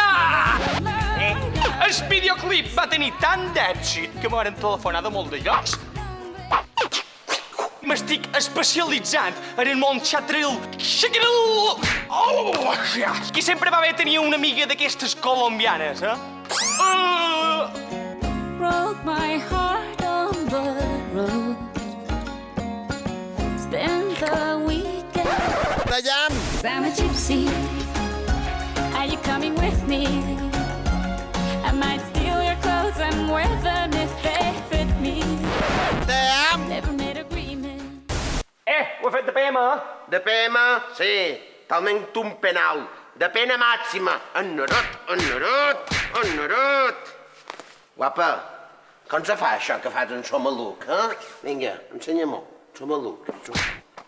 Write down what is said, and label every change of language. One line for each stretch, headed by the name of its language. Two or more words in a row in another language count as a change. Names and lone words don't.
Catalan: El videoclip va tenir tant d'èxit que m'han telefonat de molt de llocs. M'estic especialitzant en el món xatril. Qui sempre va bé tenir una amiga d'aquestes colombianes,
English: Broke my heart on the road. Spend the weekend. Dayan! I'm a gypsy. Are you coming with me? I might steal your clothes and wear them if they fit me. Dayan! Never made agreement.
Catalan: Ho he fet de PM, De PM, sí. Talment un penal. De pena màxima. Ennerot. Guapa, com se fa això que fas en Somaluc, eh? Vinga, ensenya-m'ho. Somaluc.